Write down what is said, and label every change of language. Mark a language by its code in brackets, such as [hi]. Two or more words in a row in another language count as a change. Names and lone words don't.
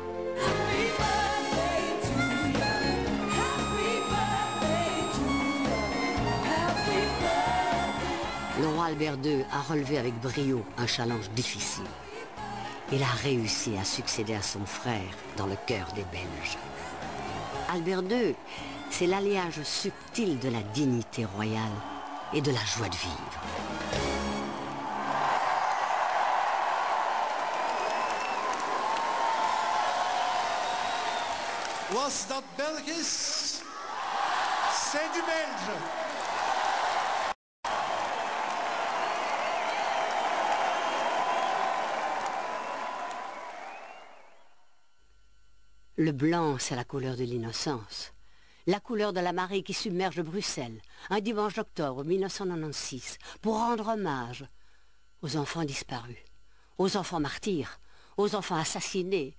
[fr] Le roi Albert II a relevé avec brio un challenge difficile. Il a réussi à succéder à son frère dans le cœur des Belges. Albert II, c'est l'alliage subtil de la dignité royale et de la joie de vivre. [nl] Was dat Belgisch? [fr] C'est du Belge. Le blanc, c'est la couleur de l'innocence. La couleur de la marée qui submerge Bruxelles, un dimanche d'octobre 1996, pour rendre hommage aux enfants disparus, aux enfants martyrs, aux enfants assassinés.